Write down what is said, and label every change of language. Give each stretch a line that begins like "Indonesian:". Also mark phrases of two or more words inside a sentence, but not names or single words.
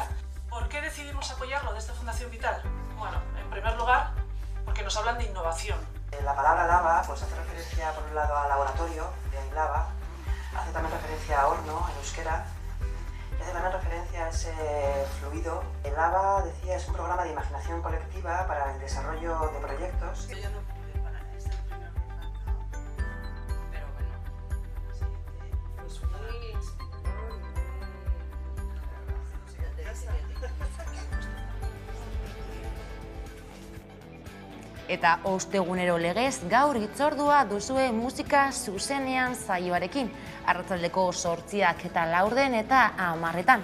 Spanish: ¿Por qué decidimos apoyarlo desde Fundación Vital? Bueno, en primer lugar, porque nos hablan de innovación. La palabra lava pues, hace referencia, por un lado, a laboratorio, de ahí lava, hace también referencia a horno, en euskera, y hace también referencia a ese fluido. El lava, decía, es un programa de imaginación colectiva para el desarrollo de proyectos.
Basque: Eta ostegunero legez gaur hitzordua duzue musika zuzenean saioarekin, arratsaldeko 8 eta 4 eta 10.